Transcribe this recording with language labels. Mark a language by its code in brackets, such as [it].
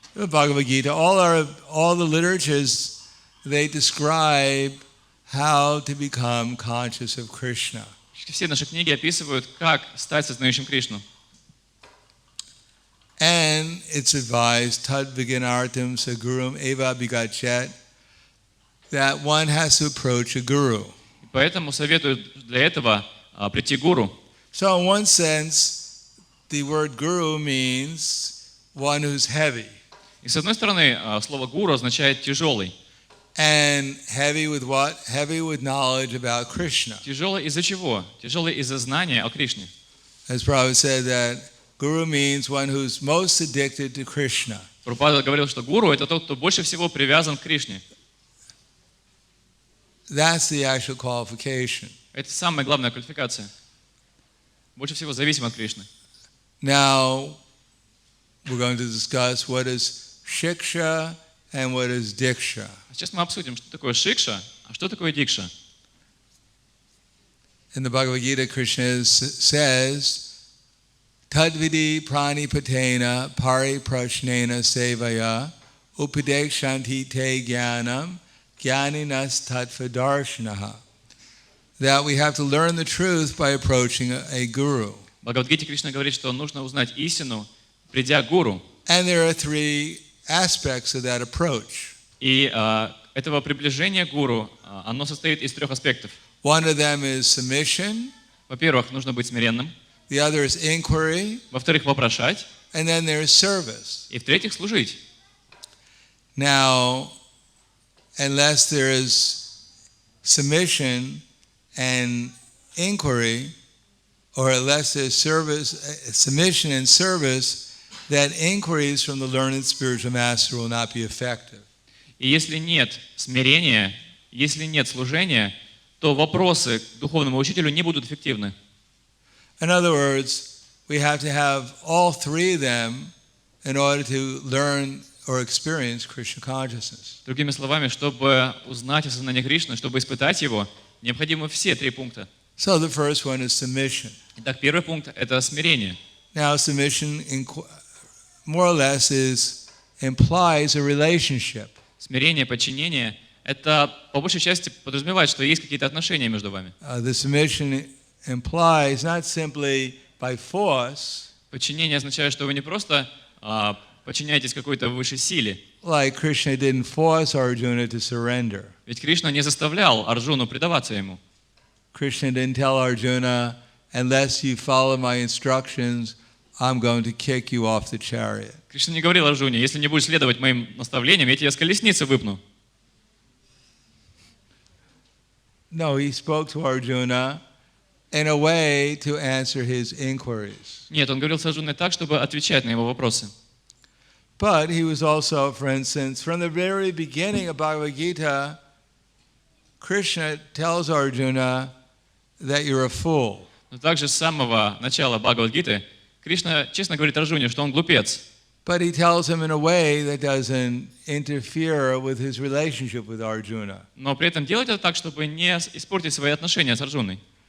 [en] the Bhagavad Gita, all the literatures, they describe how to become conscious of Krishna. [ru] все наши книги описывают, как стать сознающим Кришну. [en] And it's advised, [sa] tad vignartam sagurum eva bigachet, [en] that one has to approach a guru. [ru] И поэтому советуют для этого прийти к гуру. [en] So in one sense, the word guru means one who's heavy. [ru] И с одной стороны, слово гуру означает тяжелый. [en] And heavy with what? Heavy with knowledge about Krishna. [ru] Тяжелый из-за чего? Тяжелый из-за знания о Кришне. [en] As Prabhupada said, that guru means one who's most addicted to Krishna. [ru] Прабхупада говорил, что гуру — это тот, кто больше всего привязан к Кришне. [en] That's the actual qualification. [ru] Это самая главная квалификация. Больше всего зависим от Кришны. [en] Now, we're going to discuss what is Shiksha and what is diksha. [ru] Сейчас мы обсудим, что такое шикша, а что такое дикша. [en] In the Bhagavad Gita, Krishna says, [sa] Tadvidi pranipatena pari prashnena sevaya upadekshanti te jnanam jnaninas tattvadarshanaha. [en] That we have to learn the truth by approaching a guru. [ru] В Бхагавад-гите Кришна говорит, что нужно узнать истину, придя к гуру. [en] And there are three aspects of that approach. [ru] И этого приближения к гуру, оно состоит из трех аспектов. [en] One of them is submission, [ru] Во-первых, нужно быть смиренным. [en] the other is inquiry, [ru] Во-вторых, вопрошать. [en] and then there's service. [ru] И в-третьих, служить. [en] Now, unless there is submission and inquiry, or unless there's service, submission and service, that inquiries from the learned spiritual master will not be effective. [ru] И если нет смирения, если нет служения, то вопросы к духовному учителю не будут эффективны. [en] In other words, we have to have all three of them in order to learn or experience Krishna consciousness. [ru] Другими словами, чтобы узнать о сознании Кришны, чтобы испытать его, необходимы все три пункта. [en] So the first one is submission. [ru] Итак, первый пункт – это смирение. [en] Now, submission more or less implies a relationship. [ru] Смирение, подчинение – это по большей части подразумевает, что есть какие-то отношения между вами. [en] The submission implies not simply by force, [ru] Подчинение означает, что вы не просто подчиняетесь какой-то высшей силе. [en] like Krishna didn't force Arjuna to surrender. [ru] Ведь Кришна не заставлял Арджуну предаваться ему. [en] Krishna didn't tell Arjuna, unless you follow my instructions, I'm going to kick you off the chariot. [ru] Кришна не говорил Арджуне: если не будешь следовать моим наставлениям, я тебя с колесницы выпну. [en] No, he spoke to Arjuna in a way to answer his inquiries. [ru] Нет, он говорил с Арджуной так, чтобы отвечать на его вопросы. [en] But he was also, for instance, from the very beginning of Bhagavad Gita, Krishna tells Arjuna that you're a fool. [ru] Но также с самого начала Бхагавад-гиты Кришна честно говорит Арджуне, что он глупец. [en] But he tells him in a way that doesn't interfere with his relationship with Arjuna. [ru] Но при этом делать это так, чтобы не испортить свои отношения с Арджуной.